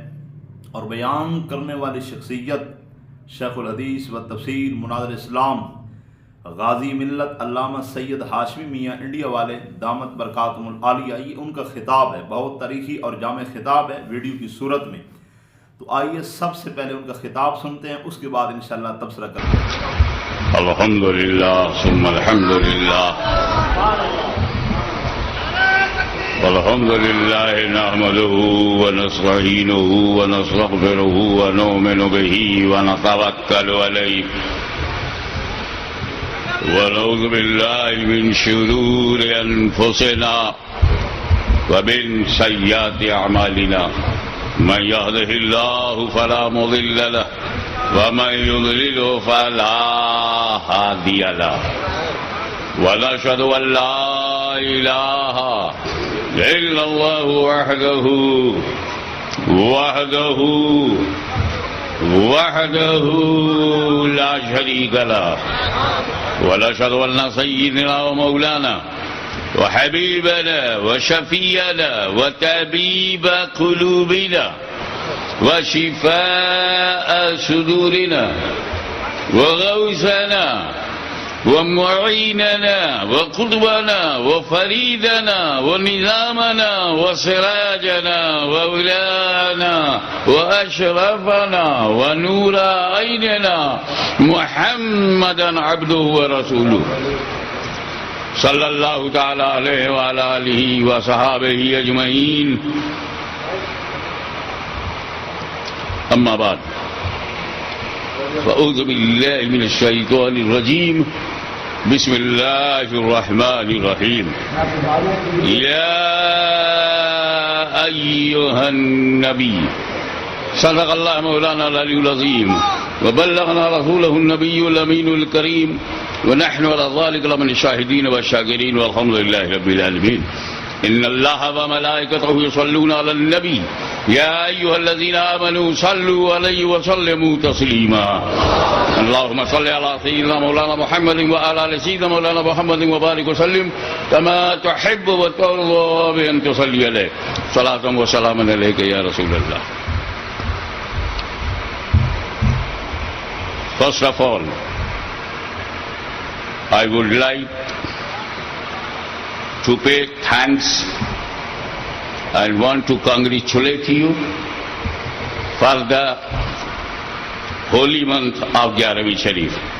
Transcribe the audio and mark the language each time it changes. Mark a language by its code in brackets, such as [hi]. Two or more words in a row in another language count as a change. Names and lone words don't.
[ur] اور بیان کرنے والی شخصیت شیخ الحدیث و تفسیر مناظر اسلام غازی ملت علامہ سید ہاشمی میاں انڈیا والے دامت برکاتہ العالیہ، یہ ان کا خطاب ہے، بہت تاریخی اور جامع خطاب ہے ویڈیو کی صورت میں. تو آئیے سب سے پہلے ان کا خطاب سنتے ہیں، اس کے بعد ان شاء اللہ تبصرہ کرتے ہیں. [ar] الحمد لله ثم الحمد لله الحمد لله نحمده ونستعينه ونستغفره ونؤمن به ونتوكل عليه ونعوذ بالله من شرور أنفسنا ومن سيئات أعمالنا من يهده الله فلا مضل له ومن يضلله فلا هادي له ونشهد أن لا إله إلا الله وحده لا شريك له ونشهد أن سيدنا ومولانا وحبيبنا و وشفيعنا وطبيب قلوبنا وشفاء صدورنا وغوثنا ومعيننا وقطبنا وفريدنا ونظامنا وسراجنا وعلانا وأشرفنا ونور عيننا محمدا عبده ورسوله صلى الله تعالى عليه وعلى آله وصحبه أجمعين. أما بعد فأعوذ بالله من الشيطان الرجيم. بسم الله الرحمن الرحيم. يا أيها النبي صدق الله مولانا العلي العظيم وبلغنا رسوله النبي الأمين الكريم ونحن على ذلك لمن الشاهدين والشاكرين والحمد لله رب العالمين. إن الله وملائكته يصلون على النبي يا أيها الذين آمنوا صلوا عليه وسلموا تسليما. اللهم صل على سيدنا مولانا محمد وعلى آل سيدنا مولانا محمد وبارك وسلم كما تحب وترضى بأن تصلي عليه صلاة وسلاما عليك يا رسول الله. [en] First of all, I would like to pay thanks and want to congratulate you for the holy month of Gyaravi Sharif.